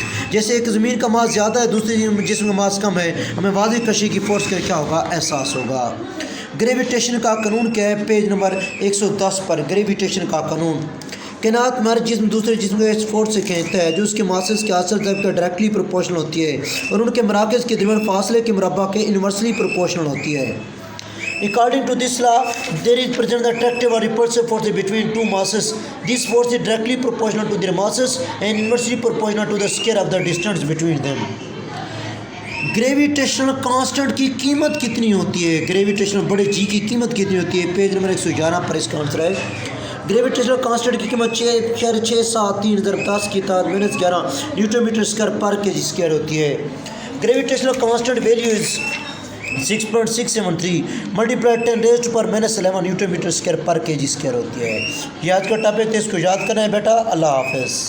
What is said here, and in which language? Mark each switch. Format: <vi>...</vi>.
<ur>جیسے ایک زمین کا ماس زیادہ ہے، دوسری جسم کا ماس کم ہے، ہمیں واضح کشش کی فورس کا کیا ہوگا؟ احساس ہوگا۔ گریویٹیشن کا قانون کیا ہے؟ پیج نمبر 110 پر گریویٹیشن کا قانون۔ کائنات میں ہر جسم دوسرے جسم کو اس فورس سے کھینچتا ہے جو اس کے ماسس کے اصل ضرب کے ڈائریکٹلی پروپورشنل ہوتی ہے اور ان کے مراکز کے درمیان فاصلے کے مربع کے انورسلی پروپورشنل ہوتی ہے۔</ur> <en>According to this law, there is present the attractive or repulsive force between two masses. This force is directly proportional to their masses and inversely proportional to the square of the distance between them. Gravitational constant کی قیمت کتنی ہوتی ہے؟ Gravitational بڑے G کی قیمت کتنی ہوتی ہے؟ پیج نمبر 111 پر اس کا آنسر ہے۔ گریویٹیشنل کانسٹنٹ کی قیمت 6.673 ضرب 10 کی طاقت -11 نیوٹن میٹر اسکوائر</en> <ur>پر kg اسکوائر ہوتی ہے۔ Gravitational constant value is 6.673 multiply 10 raised to power -11 Newton metre square per kg square ہوتی ہے۔ یہ آج کا ٹاپک تھا، اس کو یاد کرنا ہے بیٹا۔ اللہ حافظ۔</ur>